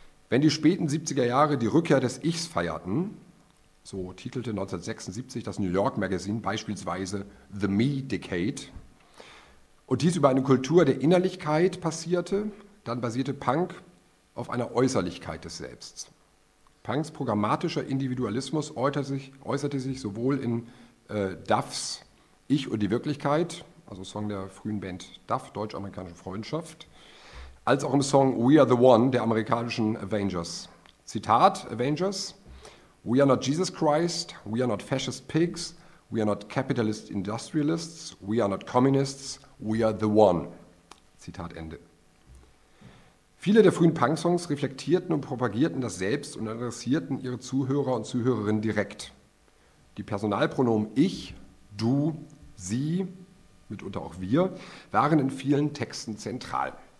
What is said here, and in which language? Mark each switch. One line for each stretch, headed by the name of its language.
German: Wenn die späten 70er Jahre die Rückkehr des Ichs feierten, so titelte 1976 das New York Magazine beispielsweise The Me Decade, und dies über eine Kultur der Innerlichkeit passierte, dann basierte Punk auf einer Äußerlichkeit des Selbst. Punks programmatischer Individualismus äußerte sich sowohl in Duffs Ich und die Wirklichkeit, also Song der frühen Band Duff, deutsch-amerikanische Freundschaft, als auch im Song We Are The One der amerikanischen Avengers.
English: Zitat Avengers: We are not Jesus Christ, we are not fascist pigs, we are not capitalist industrialists, we are not communists, we are the one.
German: Zitat Ende. Viele der frühen Punk-Songs reflektierten und propagierten das Selbst und adressierten ihre Zuhörer und Zuhörerinnen direkt. Die Personalpronomen ich, du, sie, mitunter auch wir, waren in vielen Texten zentral.